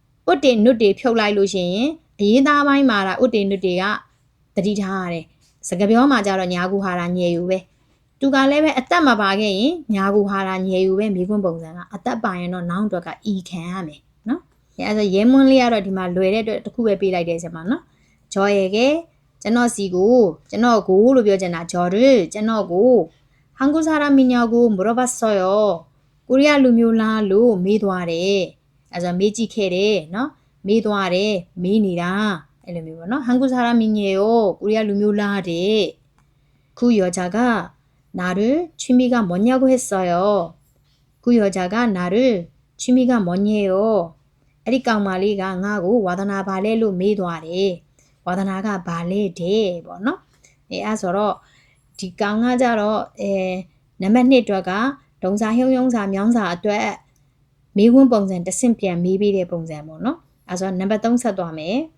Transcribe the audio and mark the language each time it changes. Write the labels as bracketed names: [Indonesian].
[Burmese] ဥတေနုတေဖြုတ်လိုက်လို့ရှိရင်အရေးသားပိုင်းမှာဒါဥတေနုတေကတတိထားရတယ်စကားပြောမှာကြတော့ညာကူဟာရာညေယူပဲသူကလည်းပဲအသက်မပါခဲ့ရင်ညာကူဟာရာညေယူပဲမိခွန်းပုံစံကအသက်ပါရင်တော့နောင်အတွက်က e ခံရမယ်နော်အဲဆိုရဲမွန်းလေးကတော့ဒီမှာလွယ်တဲ့အတွက်တစ်ခုပဲပေးလိုက်တယ်ဆရာမနော်저에게ကျွန်တော်စီကိုကျွန်တော်ကိုလို့ပြောချင်တာ저를ကျွန်တော်ကို [Korean] 한국 사람이냐고 물어봤어요. [Burmese] 코리아လူမျိုးလားလို့မေးသွားတယ်။အဲဆိုမေးကြည့်ခဲ့တယ်နော်။မေးသွားတယ်မေးနေတာအဲ့လိုမျိုးပေါ့နော်။ [Korean] 한국 사람이냐요. [Burmese] 코리아လူမျိုးလားတဲ့။ [Korean] 그 여자가 나를 취미가 뭐냐고 했어요. 그 여자가 나를 취미가 뭐냐요. [Burmese] အဲ့ဒီကောင်မလေးကငါ့ကိုဝါသနာပါလဲလို့မေးသွားတယ်။ဝါသနာကဘာလဲတဲ့ပေါ့နော်အဲဆိုတော့ဒီကောင်ကကြတော့နံပါတ်1အတွက်ကဒုံစာဟျုံစာမြောင်းစာအတွက်မေးခွန်းပုံစံတစ်ဆင့်ပြန်မေးပေးတဲ့ပုံစံပေါ့နော်အဲဆိုတော့နံပါတ်3ဆက်သွားမယ်